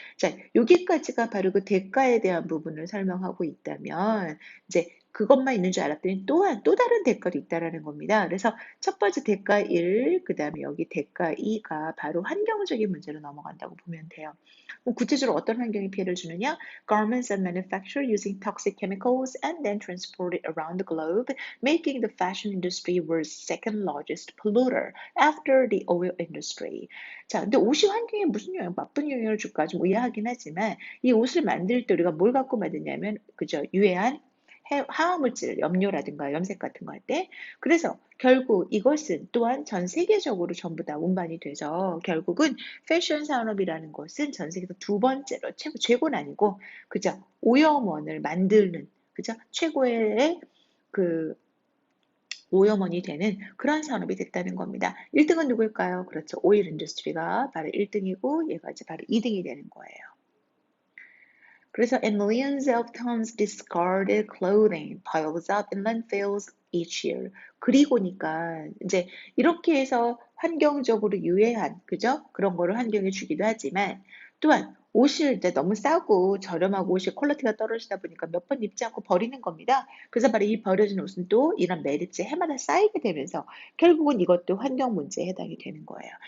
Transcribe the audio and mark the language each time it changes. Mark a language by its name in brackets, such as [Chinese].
[Korean] 자, 여기까지가 바로 그 대가에 대한 부분을 설명하고 있다면, 이제 그것만 있는 줄 알았더니 또한 또 다른 대가도 있다라는 겁니다. 그래서 첫 번째 대가 1, 그 다음에 여기 대가 2가 바로 환경적인 문제로 넘어간다고 보면 돼요. 구체적으로 어떤 환경에 피해를 주느냐? [English] Garments are manufactured using toxic chemicals and then transported around the globe, making the fashion industry world's second largest polluter after the oil industry. [Korean] 자, 근데 옷이 환경에 무슨 영향, 나쁜 영향을 줄까 좀 의아하긴 하지만 이 옷을 만들 때 우리가 뭘 갖고 만드냐면 그죠? 유해한 화학물질, 염료라든가 염색 같은 거 할 때. 그래서 결국 이것은 또한 전 세계적으로 전부 다 운반이 돼서 결국은 패션 산업이라는 것은 전 세계에서 두 번째로 최고는 아니고 그죠? 오염원을 만드는 그죠? 최고의 그 오염원이 되는 그런 산업이 됐다는 겁니다. 1등은 누구일까요? 그렇죠. 오일 인더스트리가 바로 1등이고 얘가 이제 바로 2등이 되는 거예요. [English] 그래서 and millions of tons discarded clothing piles up in landfills each year. [Korean] 그리고니까 이제 이렇게 해서 환경적으로 유해한 그죠? 그런 거를 환경에 주기도 하지만 또한 옷을 이제 너무 싸고 저렴하고 옷이 퀄리티가 떨어지다 보니까 몇 번 입지 않고 버리는 겁니다. 그래서 바로 이 버려진 옷은 또 이런 매립지 해마다 쌓이게 되면서 결국은 이것도 환경 문제에 해당이 되는 거예요.